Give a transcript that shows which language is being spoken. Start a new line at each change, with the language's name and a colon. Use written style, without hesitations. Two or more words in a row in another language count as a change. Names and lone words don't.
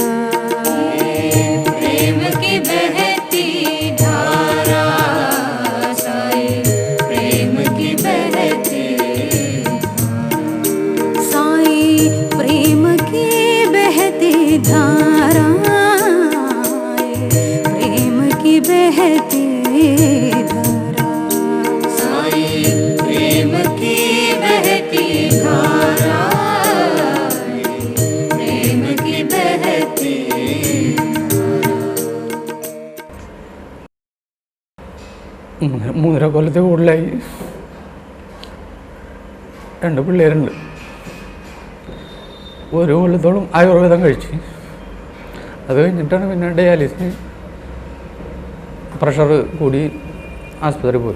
Hindi: प्रेम की बहती धारा साईं प्रेम की बहती साईं प्रेम की बहती धारा। प्रेम की बहती धारा साईं प्रेम की बहती धारा। प्रेम की बहती
Malayalam: മൂന്നര കൊല്ലത്തെ കൂടുതലായി. 2 പിള്ളേരുണ്ട്. ഒരു കൊല്ലത്തോളം ആയുർവേദം കഴിച്ച് അത് കഴിഞ്ഞിട്ടാണ് പിന്നെ ഡയാലിസിന് പ്രഷർ കൂടി ആസ്പത്രി പോയി.